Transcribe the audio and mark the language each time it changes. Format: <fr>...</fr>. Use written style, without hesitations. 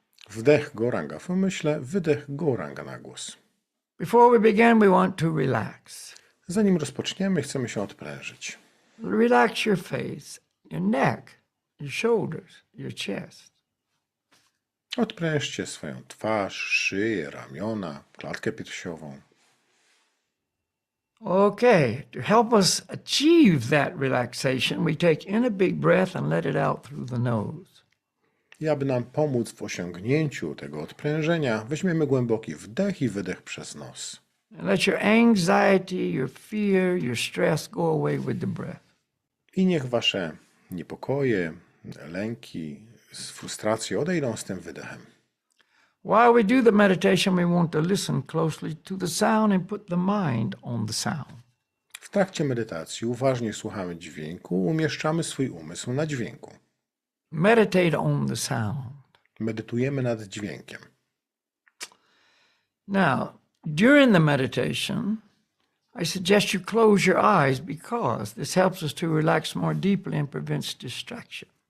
<pl>Wdech Goranga w umyśle, wydech Goranga na głos.</pl> <en>Before we begin, we want to relax.</en> <pl>Zanim rozpoczniemy, chcemy się odprężyć.</pl> <en>Relax your face, your neck, your shoulders, your chest.</en> <pl>Odprężcie swoją twarz, szyję, ramiona, klatkę piersiową.</pl> <en>Okay, to help us achieve that relaxation, we take in a big breath and let it out through the nose.</en> <pl>I aby nam pomóc w osiągnięciu tego odprężenia, weźmiemy głęboki wdech i wydech przez nos.</pl> <en>And let your anxiety, your fear, your stress go away with the breath.</en> <pl>I niech wasze niepokoje, lęki, frustracje odejdą z tym wydechem.</pl> <en>While we do the meditation, we want to listen closely to the sound and put the mind on the sound.</en> <pl>W trakcie medytacji uważnie słuchamy dźwięku, umieszczamy swój umysł na dźwięku.</pl> <en>Meditate on the sound.</en> <pl>Medytujemy nad dźwiękiem.</pl> <en>Now, during the meditation, I suggest you close your eyes because this helps us to relax more deeply and prevents distraction.</en>